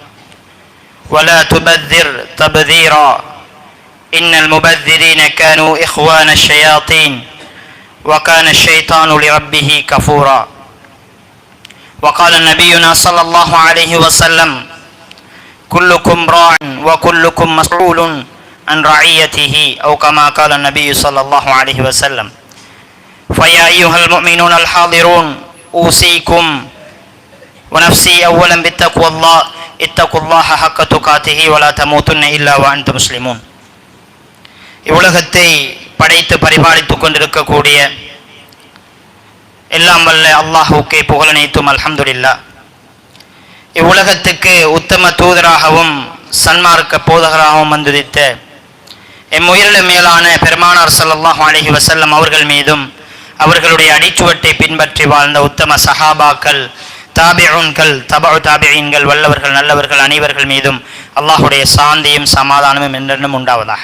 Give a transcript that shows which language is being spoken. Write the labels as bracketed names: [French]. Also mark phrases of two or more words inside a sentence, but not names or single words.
[Arabic] ولا تبذر تبذيرا إن المبذرين كانوا إخوان الشياطين وكان الشيطان لربه كفورا وقال نبينا صلى الله عليه وسلم كلكم راع وكلكم مسؤول عن رعيته أو كما قال النبي صلى الله عليه وسلم فيا أيها المؤمنون الحاضرون أوصيكم ونفسي أولا بتقوى الله اتقوا الله حق تقاته ولا تموتن إلا وأنتم مسلمون [Tamil] இவ்வுலகத்தை படைத்து பரிபாலித்துக் கொண்டிருக்கக்கூடிய எல்லாம் வல்ல அல்லாஹ்வுக்கே புகழனைத்தும் அல்ஹம்துலில்லாஹ். இவ்வுலகத்துக்கு உத்தம தூதராகவும் சன்மார்க்க போதகராகவும் வந்துதித்த எம்முயிரில மேலான பெருமானார் [Arabic] صلى الله عليه وسلم [Tamil] அவர்கள் மீதும் அவர்களுடைய அடிச்சுவட்டை பின்பற்றி வாழ்ந்த உத்தம சஹாபாக்கள் தாபிஊன்கள் தபஉ தாபிஈன்கள் வல்லவர்கள் நல்லவர்கள் அனைவர்கள் மீதும் அல்லாஹ்வுடைய சாந்தியும் சமாதானமும் என்றென்றும் உண்டாவதாக.